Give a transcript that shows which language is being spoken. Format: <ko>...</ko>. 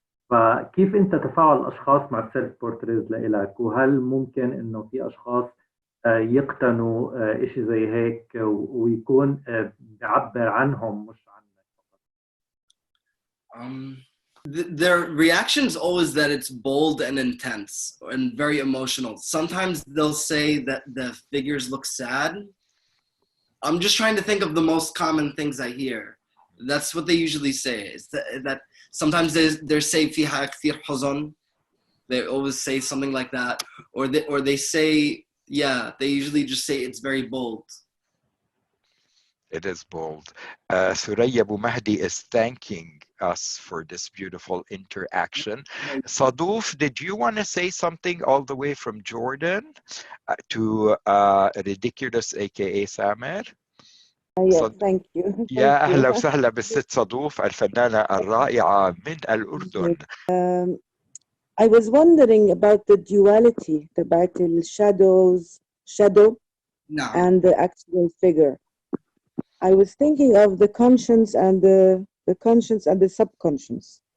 <ar>فكيف أنت تفاعل الأشخاص مع السيلف بورتريز لإلك؟ وهل ممكن إنه في أشخاص يقتنوا إشي زي هيك ويكون بيعبر عنهم مش عنك؟</ar> <en>Their reaction is always that it's bold and intense and very emotional. Sometimes they'll say that the figures look sad. I'm just trying to think of the most common things I hear. That's what they usually say. Is that sometimes they say</en> <ar>فيها كثير حزن.</ar> <en>They always say something like that, or they say Yeah, they usually just say it's very bold. It is bold. Suraya Abu Mahdi is thanking us for this beautiful interaction. Saduf, did you want to say something all the way from Jordan to Ridikkuluz, aka Samer? Yes, thank you.</en> <ar>يا</ar> <en>Thank</en> <ar>أهلا</ar> <en>you.</en> <ar>وسهلا بالست صدوف الفنانة الرائعة من الأردن.</ar> <en>I was wondering about the duality, about the shadow No. and the actual figure. I was thinking of the conscience and the conscience and the subconscious.</en>